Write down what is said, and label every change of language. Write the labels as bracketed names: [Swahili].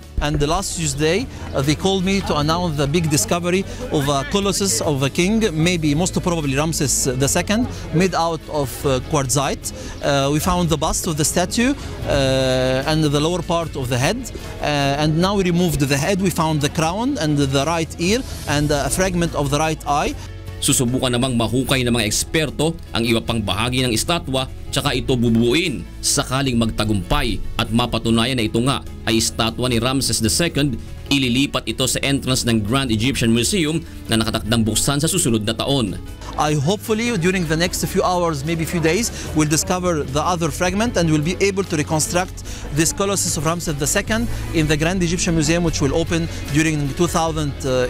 [English] And the last Tuesday, they called me to announce the big discovery of a colossus of a king, maybe most probably Ramses II, made out of quartzite. We found the bust of the statue and the lower part of the head. And now we removed the head, we found the crown and the right ear and a fragment of the right eye. [Filipino] Susubukan namang mahukay ng mga eksperto ang iba pang bahagi ng estatwa tsaka ito bubuuin sakaling magtagumpay at mapatunayan na ito nga ay estatwa ni Ramses II. Ililipat ito sa entrance ng Grand Egyptian Museum na nakatakdang buksan sa susunod na taon. [English] I hopefully during the next few hours, maybe few days, will discover the other fragment and will be able to reconstruct this colossus of Ramses II in the Grand Egyptian Museum, which will open during 2018.